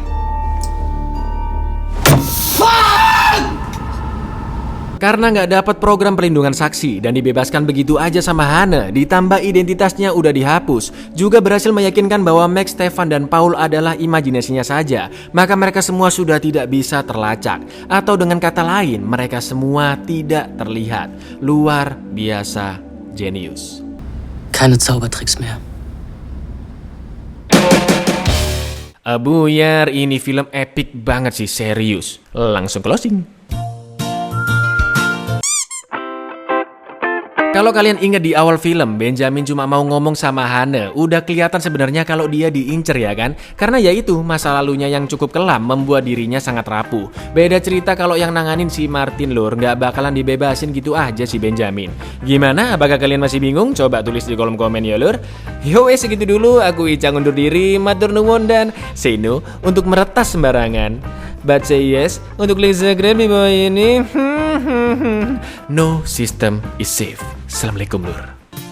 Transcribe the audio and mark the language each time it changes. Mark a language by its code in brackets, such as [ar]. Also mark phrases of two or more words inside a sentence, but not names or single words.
[id] Karena nggak dapat program perlindungan saksi dan dibebaskan begitu aja sama Hana, ditambah identitasnya udah dihapus, juga berhasil meyakinkan bahwa Max, Stefan, dan Paul adalah imajinasinya saja, maka mereka semua sudah tidak bisa terlacak. Atau dengan kata lain, mereka semua tidak terlihat. Luar biasa jenius. [de] Keine Zaubertricks mehr. [id] Buyar, ini film epic banget sih, serius. Langsung closing. Kalau kalian ingat di awal film, Benjamin cuma mau ngomong sama Hana. Udah kelihatan sebenarnya kalau dia diincer ya kan? Karena ya itu, masa lalunya yang cukup kelam membuat dirinya sangat rapuh. Beda cerita kalau yang nanganin si Martin lur, nggak bakalan dibebasin gitu aja si Benjamin. Gimana? Apakah kalian masih bingung? Coba tulis di kolom komen ya lur. Yo segitu dulu, aku Ica undur diri, [jv] matur nuwun [id] dan [en] say no [id] untuk meretas sembarangan. [en] But say yes [id] untuk link Instagram di bawah ini. [en] No system is safe. [id] Assalamualaikum lur.